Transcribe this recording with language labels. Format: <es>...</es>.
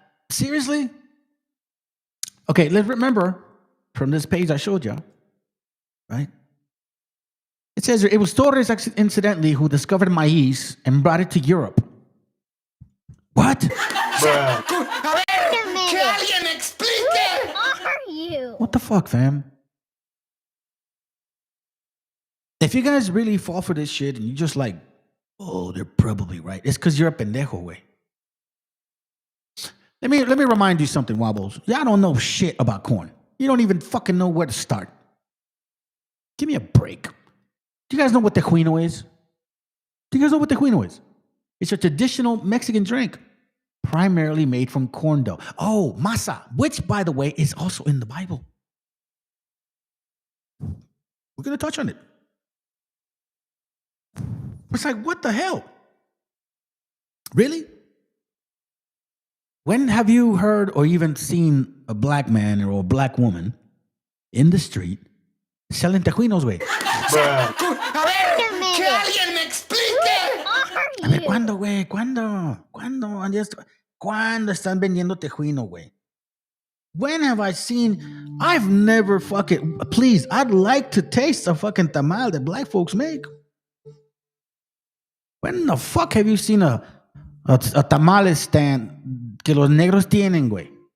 <en>Seriously? Okay, let's remember from this page I showed y'all, right? It says it was Torres incidentally who discovered maize and brought it to Europe. What? Bruh.</en> <es>Que alguien me explique!</es> <en>Who are you? What the fuck, fam? If you guys really fall for this shit and you just like, oh, they're probably right, it's because you're a pendejo, way. Let me remind you something, Wobbles. Y'all don't know shit about corn. You don't even fucking know where to start. Give me a break. Do you guys know what tejuino is? Do you guys know what tejuino is? It's a traditional Mexican drink, primarily made from corn dough. Oh, masa, which, by the way, is also in the Bible. We're going to touch on it. It's like, what the hell? Really? When have you heard or even seen a black man or a black woman in the street selling tejuinos, güey?</en> <es>Que alguien me explique! A ver, ¿cuándo, güey? ¿Cuándo? ¿Cuándo están vendiendo tejuino, güey?</es> <en>When have I seen? I've never fucking. Please, I'd like to taste a fucking tamal that black folks make. When the fuck have you seen a tamale stand que los negros tienen, güey?</en>